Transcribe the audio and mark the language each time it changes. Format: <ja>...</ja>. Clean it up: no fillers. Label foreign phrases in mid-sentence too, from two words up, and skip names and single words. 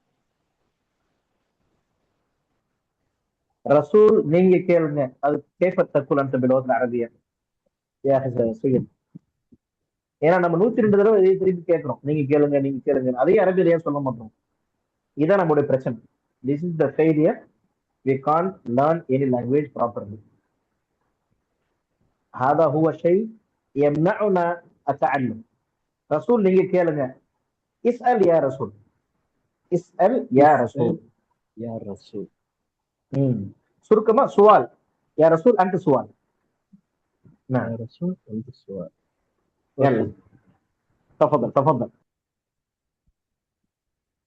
<ta>ரசூல் நீங்க கேளுங்க. அது</ta> <ar>كيف تقول</ar> <ta>அந்த பிலோத்ல அரபியா செய்யும். ஏன்னா நம்ம 102 தடவை இதை திருப்பி கேட்கிறோம், நீங்க கேளுங்க நீங்க கேளுங்க. அதே அரபியில ஏன் சொல்ல மாட்டோம்? இதான் நம்மளுடைய பிரச்சனை.</ta> <en>This is the failure. we can't learn any language properly.</en> <ar>هذا هو شيء يمنعنا التعلم.</ar> <ta>رسول நீங்க கேளுங்க.</ta> <ar>اسأل يا رسول. اسأل يا رسول. يا رسول.</ar> <ta>சுருக்கமா சுவால்.</ta> <ar>يا رسول أنت سؤال. نعم يا رسول أنت سؤال. يلا تفضل تفضل.</ar>